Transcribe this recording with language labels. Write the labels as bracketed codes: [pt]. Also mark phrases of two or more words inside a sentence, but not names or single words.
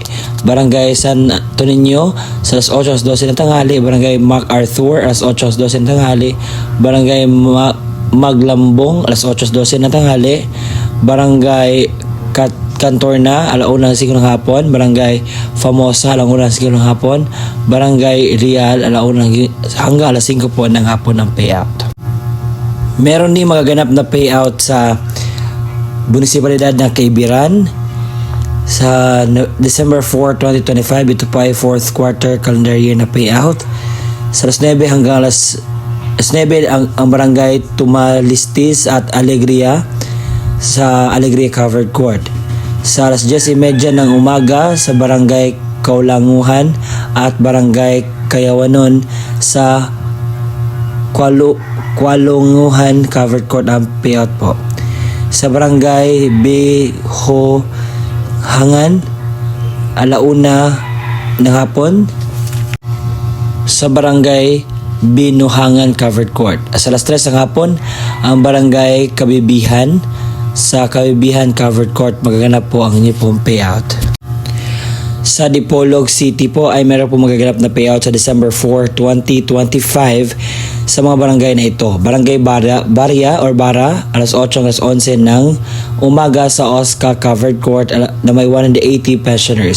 [tl] Barangay San Toninyo, sa alas 8 alas 12 ng tanghali. Barangay MacArthur, alas 8 alas 12 ng tanghali. Barangay Maglambong, alas 8 alas 12 ng tanghali. Barangay Cantorna, alauna ng 5 ng hapon. Barangay Famosa, alauna ng 5 ng hapon. Barangay Real, alauna hanggang alas 5 po ng hapon ng payout. Meron din magaganap na payout sa Munisipalidad ng Caibiran sa December 4, 2025. Ito pa ay [en] fourth quarter calendar year [tl] na payout. Sa alas 9 hanggang alas 9 ang barangay Tumalistis at Alegria. sa Alegria Covered Court. Sa alas 10:30 ng umaga sa Barangay Kaulanguhan at Barangay Kayawanon sa Kualunguhan Covered Court ang payout po. Sa Barangay Bihohangan, alauna ng hapon. Sa Barangay Binuhangan Covered Court. Sa alas 3 ng hapon, ang Barangay Kabibihan. Sa Kabibihan Covered Court, magaganap po ang inyo pong payout. Sa Dipolog City po ay meron po magaganap na payout sa December 4, 2025 sa mga barangay na ito. Barangay Bara, alas 8 alas 11 ng umaga sa Oscar Covered Court na may 180 pensioners.